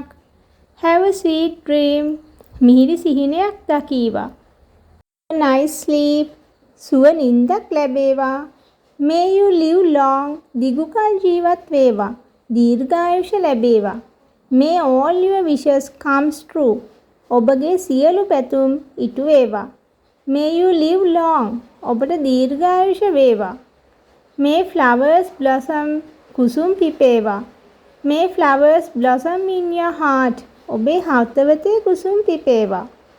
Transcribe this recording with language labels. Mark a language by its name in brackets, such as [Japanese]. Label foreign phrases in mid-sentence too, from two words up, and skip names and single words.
[English] Have a sweet dream. [Sinhala] මිහිරි සිහිනයක් දකීවා. [English] Nice sleep. [Sinhala] සුව නින්දක් ලැබේවා. [English] May you live long. [Sinhala] දිගුකල් ජීවත් වේවා. දීර්ඝායුෂ ලැබේවා. [English] May all your wishes come true. [Sinhala] ඔබගේ සියලු පැතුම් ඉටු වේවා. [English] May you live long. [Sinhala] ඔබට දීර්ඝායුෂ වේවා. [English] May flowers blossom. [Sinhala] කුසුම් පිපේවා. [English] May flowers blossom in your heart. [Sinhala] ඔබේ හදවතේ කුසුම් පිපේවා.